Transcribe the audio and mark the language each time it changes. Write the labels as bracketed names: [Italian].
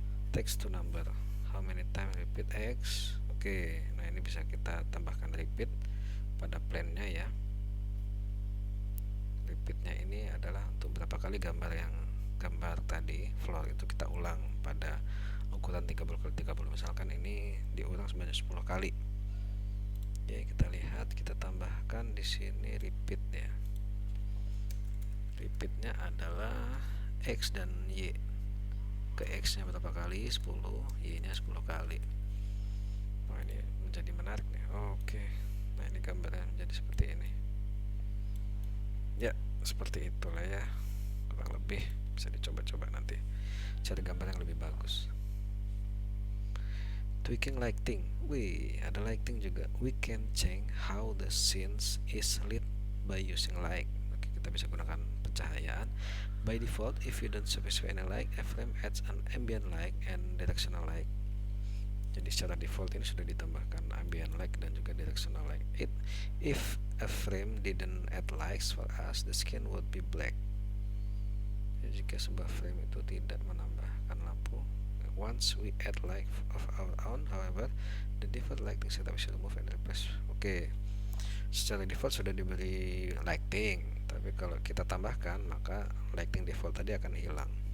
[English] Text to number, how many times repeat x. [Indonesian] Oke, nah ini bisa kita tambahkan repeat pada plannya ya. Repeatnya ini adalah untuk berapa kali gambar tadi floor itu kita ulang pada ukuran 30x30. Misalkan ini diulang sebanyak 10 kali. Ya, kita lihat, kita tambahkan di sini repeat ya. Repeatnya adalah x dan y. Ke x nya berapa kali? 10, y nya 10 kali. Oh, ini menjadi menarik nih. Oke, nah ini gambarnya menjadi seperti ini ya. Seperti itulah ya, kurang lebih. Bisa dicoba-coba nanti cari gambar yang lebih bagus. [English] Tweaking lighting. [Indonesian] Wih, ada lighting juga. [English] We can change how the scenes is lit by using light. [Indonesian] Oke, kita bisa gunakan pencahayaan. [English] By default, if you don't specify any light, a frame adds an ambient light and directional light. [Indonesian] Jadi secara default ini sudah ditambahkan ambient light dan juga directional light. [English] If a frame didn't add lights for us, the scene would be black. [Indonesian] Jadi jika sebuah frame itu tidak menambahkan lampu, [English] once we add light of our own, however, the default lighting setup is removed and replaced. [Indonesian] Oke, secara default sudah diberi lighting, tapi kalau kita tambahkan maka lighting default tadi akan hilang.